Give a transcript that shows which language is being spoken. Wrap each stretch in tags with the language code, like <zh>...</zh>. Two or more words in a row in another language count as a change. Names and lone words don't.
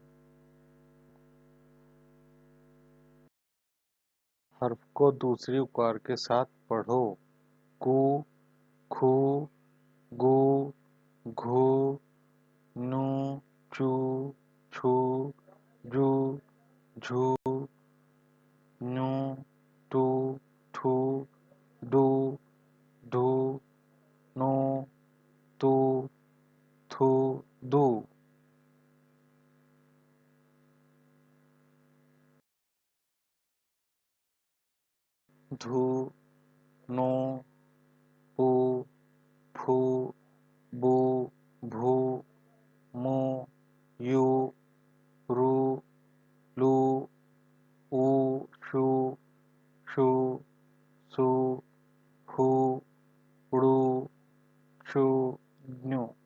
<hi>हर्फ को दूसरी उकार के साथ पढ़ो। कु, खु, गु, घु, नु, चु, छु, जु, झु, नु, टू, ठू, डू, ढू, नु, तु, थु, दु। धु, नु, पू, फू, बू, भू, मु, यू, रू, लू, ऊ, षु, षु, सु, हु, ड़ू, छु, न्यू।</hi>